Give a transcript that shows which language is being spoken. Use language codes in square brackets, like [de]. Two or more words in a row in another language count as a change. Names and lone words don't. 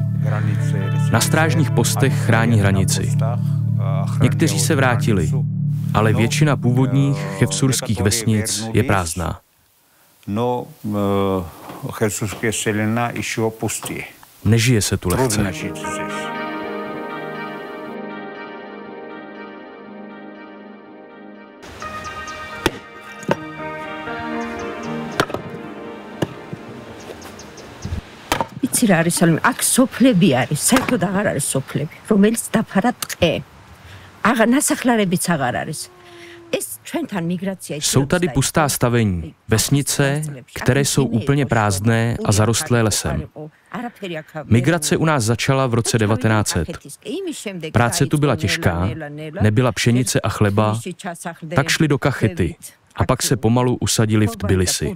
[cs] Na strážních postech chrání hranici. Někteří se vrátili, ale většina původních chefsurských vesnic je prázdná. Nežije se tu lehce. [ka] იცი რა არის სალმე აქ სოფლები არის საერთოდ აღარ არის სოფლები რომელიც დაფარა ტყე აღარ ნასახლარებიც აღარ არის [cs] Jsou tady pustá stavení, vesnice, které jsou úplně prázdné a zarostlé lesem. Migrace u nás začala v roce 1900. Práce tu byla těžká, nebyla pšenice a chleba, tak šli do Kachety a pak se pomalu usadili v Tbilisi.